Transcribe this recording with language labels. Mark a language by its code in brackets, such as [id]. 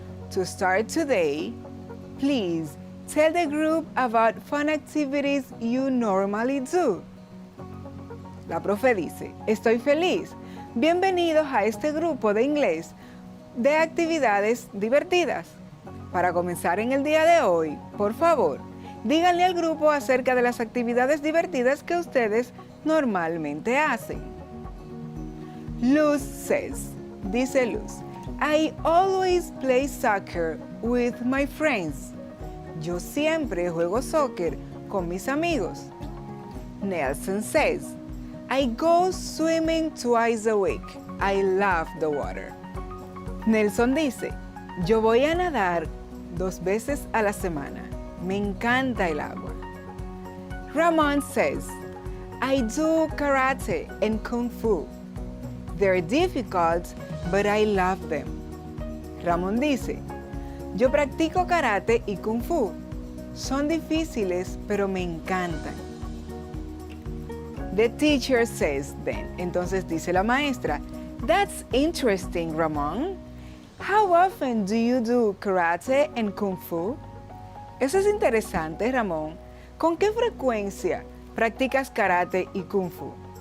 [en] To start today, please tell the group about fun activities you normally do. [es] La profe dice, estoy feliz. Bienvenidos a este grupo de inglés de actividades divertidas. Para comenzar en el día de hoy, por favor, díganle al grupo acerca de las actividades divertidas que ustedes normalmente hacen. [en] Luz says, [es] dice Luz, [en] I always play soccer with my friends. [es] Yo siempre juego soccer con mis amigos. [en] Nelson says, I go swimming twice a week. I love the water. [es] Nelson dice, yo voy a nadar 2 veces a la semana. Me encanta el agua. [en] Ramon says, I do karate and kung fu. They're difficult, but I love them. [es] Ramón dice, yo practico karate y kung fu. Son difíciles, pero me encantan. [en] The teacher says then, [es] entonces dice la maestra, [en] that's interesting, Ramón. How often do you do karate and kung fu? [es] Eso es interesante, Ramón. ¿Con qué frecuencia practicas karate y kung fu?